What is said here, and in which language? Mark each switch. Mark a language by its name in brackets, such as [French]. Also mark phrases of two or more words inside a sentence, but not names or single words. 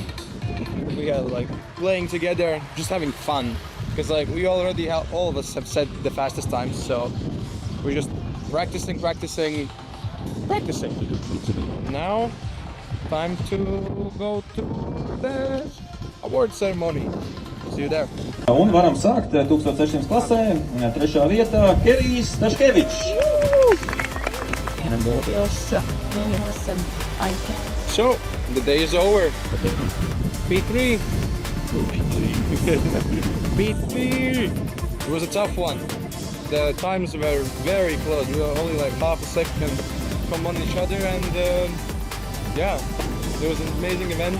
[English] We are like playing together, just having fun. Because like we already all of us have set the fastest times, so we're just practicing. Now, time to go to the award ceremony. See you there. [Latvian] Un varam sākt 1600 klasē, 3. vietā Kerijs Yaris. [English] So, the day is over. P3. P3. It was a tough one. The times were very close. We were only like half a second from on each other, and yeah, it was an amazing event.